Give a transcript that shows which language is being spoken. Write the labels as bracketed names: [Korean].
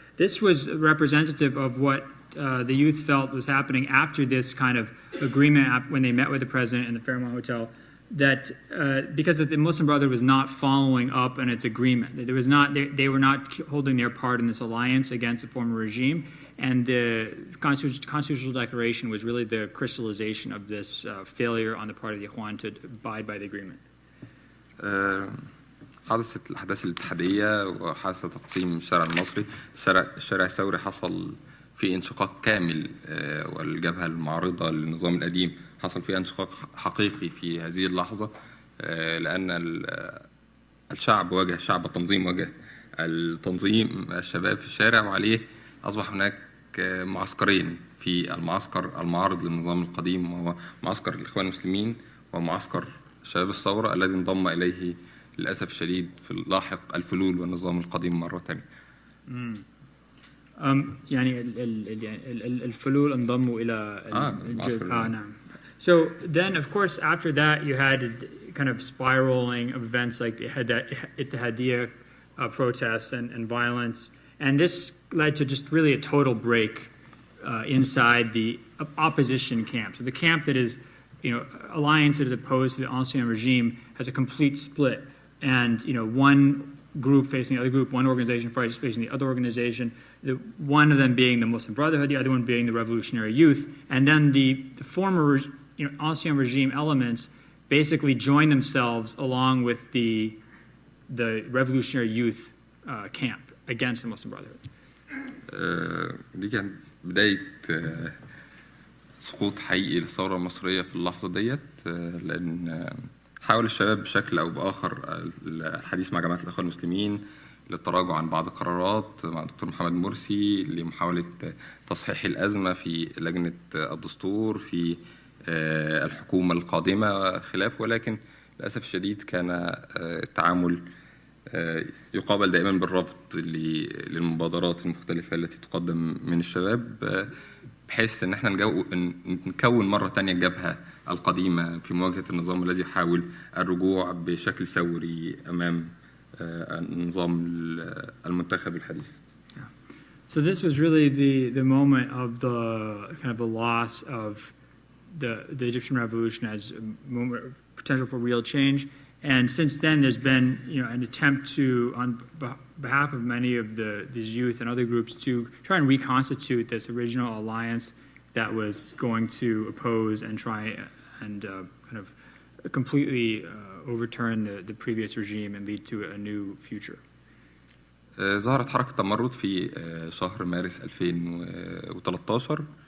[English] This was representative of what the youth felt was happening after this kind of agreement when they met with the president in the Fairmont Hotel, that because the Muslim Brotherhood was not following up on its agreement. They were not holding their part in this alliance against the former regime, and the Constitutional Declaration was really the crystallization of this failure on the part of the Ikhwan to abide by the agreement. [Arabic] حدثت الأحداث الاتحادية وحدث تقسيم الشارع المصري. الشارع الثوري حصل في انشقاق كامل، والجبهة المعارضة للنظام القديم حصل فيها انشقاق حقيقي في هذه اللحظة، لأن الشعب واجه، شعب التنظيم واجه التنظيم، الشباب في الشارع، وعليه أصبح هناك معسكرين: في المعسكر المعارض للنظام القديم وهو معسكر الإخوان المسلمين، ومعسكر شباب الثورة الذي انضم إليه للأسف الشديد في اللاحق الفلول والنظام القديم مرة ثانية. يعني الفلول انضموا إلى الجزء. نعم. [English] So then, of course, after that, you had kind of spiraling of events like the Ittihadiyya protests and violence, and this led to just really a total break inside the opposition camp. So the camp that is, alliance that is opposed to the ancien regime has a complete split, and one group facing the other group, one organization facing the other organization, one of them being the Muslim Brotherhood, the other one being the Revolutionary Youth, and then the former ancien regime elements basically join themselves along with the Revolutionary Youth camp against the Muslim Brotherhood. [Arabic] دي كانت بداية سقوط حقيقي للثورة المصرية في اللحظة ديت، لأن حاول الشباب بشكل أو بآخر الحديث مع جماعة الإخوان المسلمين للتراجع عن بعض القرارات مع الدكتور محمد مرسي، لمحاولة تصحيح الأزمة في لجنة الدستور، في الحكومة القادمة خلاف، ولكن للأسف الشديد كان التعامل يقابل دائما بالرفض للمبادرات المختلفة التي تقدم من الشباب، بحيث ان احنا نكون مرة تانية الجبهة القديمة في مواجهة النظام الذي يحاول الرجوع بشكل ثوري أمام النظام المنتخب الحديث. [English] So this was really the moment of the kind of the loss of the Egyptian revolution as a moment of potential for real change. And since then, there's been an attempt to, on behalf of many of these youth and other groups, to try and reconstitute this original alliance that was going to oppose and try and kind of completely overturn the previous regime and lead to a new future. [Arabic] ظهرت حركة تمرد في شهر مارس 2013.